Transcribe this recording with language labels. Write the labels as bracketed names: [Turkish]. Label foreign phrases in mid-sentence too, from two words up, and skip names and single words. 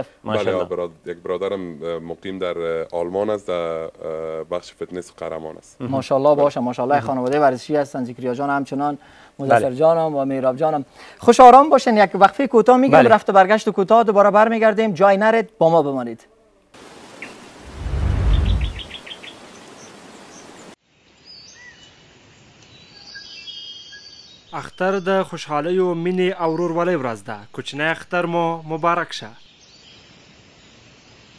[Persian] بله یک برادرم مقیم در آلمان است در بخش فتنس قهرمان است. ماشاءالله باشه ماشاءالله خانواده ورزشی هستند زکریا جان همچنان مدثر جانم و مهراب جانم. خوش آرام باشین یک وقفه کوتاه میگیم رفت برگشت کوتاه دوباره برمیگردیم جای نرید با ما بمانید. [Pashto] اختر د خوشحالی و مینې او ورورولۍ ورځ ده. کوچنی اختر مو مبارک شه.